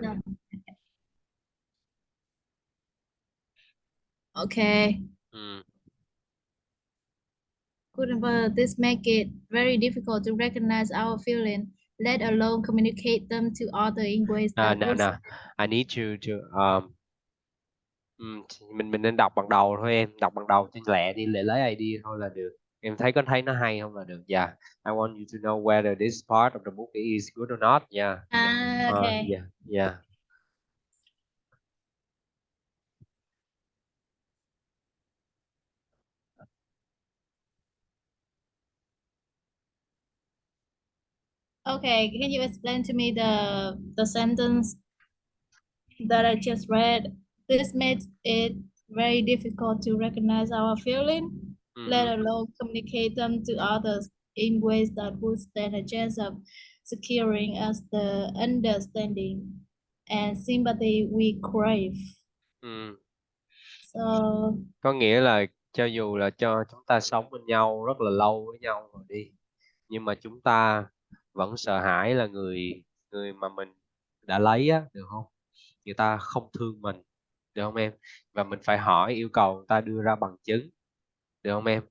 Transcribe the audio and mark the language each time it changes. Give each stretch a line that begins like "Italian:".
English: now. Okay. Mm. Good, but this make it very difficult to recognize our feeling, let alone communicate them to other in ways that No, would. no. I need you to
Vietnamese: mình nên đọc bằng đầu thôi em, đọc bằng đầu cho lẹ đi, để lấy ID thôi là được. Em thấy nó hay không là được.
English: Yeah. I want you to know whether this part of the book is good or not. Yeah. Ah, okay. Yeah, yeah. Okay, can you explain to me the sentence that I just read? This makes it very difficult to recognize our feeling, let Mm-hmm. alone communicate them to others in ways that would stand a chance of securing us the understanding and sympathy we crave.
Vietnamese: Ừ.
English: So,
Vietnamese: Có nghĩa là cho dù là cho chúng ta sống bên nhau rất là lâu với nhau rồi đi, nhưng mà chúng ta vẫn sợ hãi là người người mà mình đã lấy á, được không? Người ta không thương mình, được không em? Và mình phải hỏi, yêu cầu người ta đưa ra bằng chứng, được không em?